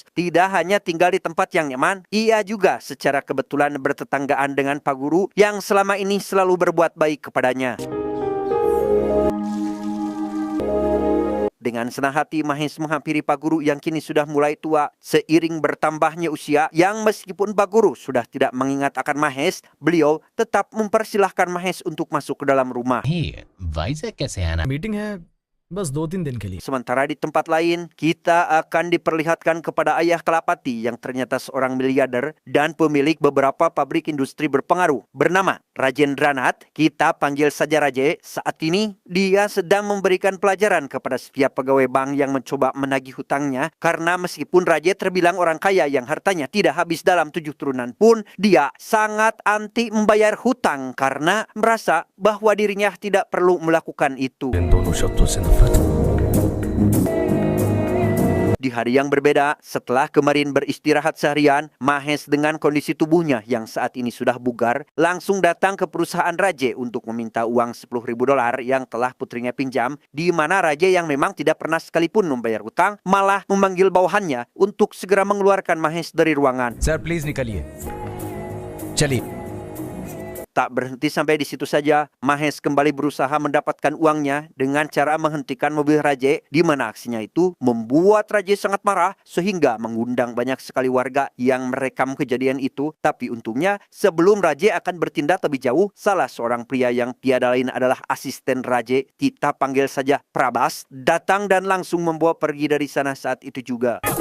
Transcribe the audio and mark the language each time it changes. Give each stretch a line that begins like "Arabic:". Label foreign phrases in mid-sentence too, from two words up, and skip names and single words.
Indonesian: Tidak hanya tinggal di tempat yang nyaman, ia juga secara kebetulan bertetanggaan dengan Pak Guru yang selama ini selalu berbuat baik kepadanya. Dengan senang hati Mahes menghampiri Pak Guru yang kini sudah mulai tua seiring bertambahnya usia, yang meskipun Pak Guru sudah tidak mengingat akan Mahes, beliau tetap mempersilahkan Mahes untuk masuk ke dalam rumah.
Hindi: वाइजैक कैसे आना मीटिंग है बस 2-3 दिन के लिए।
Indonesian: Sementara di tempat lain, kita akan diperlihatkan kepada ayah Kalapati yang ternyata seorang miliarder dan pemilik beberapa pabrik industri berpengaruh bernama Rajendranat. Kita panggil saja Raje. Saat ini, dia sedang memberikan pelajaran kepada setiap pegawai bank yang mencoba menagih hutangnya, karena meskipun Raje terbilang orang kaya yang hartanya tidak habis dalam 7 turunan pun, dia sangat anti membayar hutang karena merasa bahwa dirinya tidak perlu melakukan itu.
Hindi: इन दोनों शब्दों से नफरत।
Indonesian: Di hari yang berbeda, setelah kemarin beristirahat seharian, Mahes dengan kondisi tubuhnya yang saat ini sudah bugar, langsung datang ke perusahaan Raje untuk meminta uang $10.000 yang telah putrinya pinjam, di mana Raje yang memang tidak pernah sekalipun membayar hutang, malah memanggil bawahannya untuk segera mengeluarkan Mahes dari ruangan.
English: sir please
Hindi: निकलिए, चलिए।
Indonesian: Tak berhenti sampai di situ saja, Mahes kembali berusaha mendapatkan uangnya dengan cara menghentikan mobil Raje, di mana aksinya itu membuat Raje sangat marah sehingga mengundang banyak sekali warga yang merekam kejadian itu. Tapi untungnya sebelum Raje akan bertindak lebih jauh, salah seorang pria yang tiada lain adalah asisten Raje, kita panggil saja Prabas, datang dan langsung membawa pergi dari sana saat itu juga.